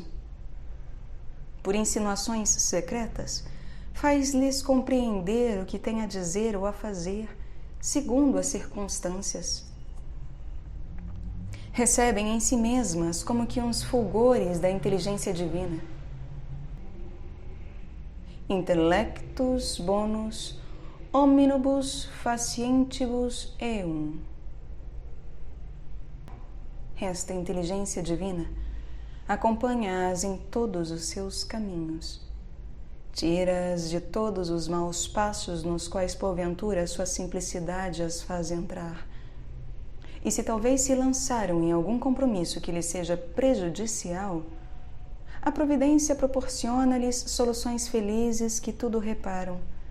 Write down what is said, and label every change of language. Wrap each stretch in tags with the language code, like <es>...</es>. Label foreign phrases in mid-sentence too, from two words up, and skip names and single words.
<pt>Por insinuações secretas, faz-lhes compreender o que tem a dizer ou a fazer, segundo as circunstâncias. Recebem em si mesmas como que uns fulgores da inteligência divina.</pt> <la>Intellectus bonus omnibus facientibus eum.</la> <pt>Esta inteligência divina acompanha-as em todos os seus caminhos. Tira-as de todos os maus passos nos quais porventura sua simplicidade as faz entrar. E se talvez se lançaram em algum compromisso que lhes seja prejudicial, a providência proporciona-lhes soluções felizes que tudo reparam.</pt>